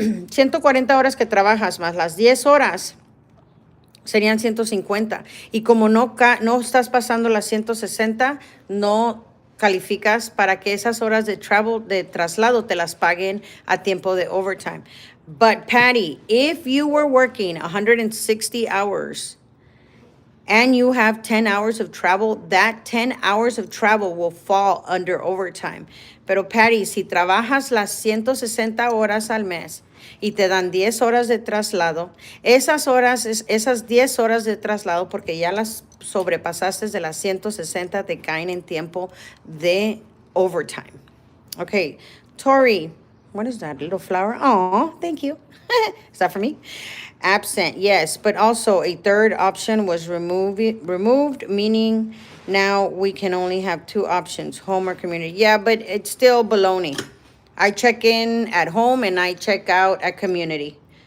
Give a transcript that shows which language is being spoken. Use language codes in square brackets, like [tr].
[es] 140 horas que trabajas más las 10 horas serían 150. Y como no estás pasando las 160, no calificas para que esas horas de traslado te las paguen a tiempo de overtime. [en] But Patty, if you were working 160 hours and you have 10 hours of travel, that 10 hours of travel will fall under overtime. [es] Pero Patty, si trabajas las 160 horas al mes y te dan 10 horas de traslado, esas 10 horas de traslado, porque ya las sobrepasaste de las 160, te caen en tiempo de overtime. [en] Okay, Tori, what is that, little flower? Oh, thank you. Is that for me? Absent, yes, but also a third option was removed, meaning now we can only have two options, home or community. Yeah, but it's still baloney. I check in at home and I check out at community.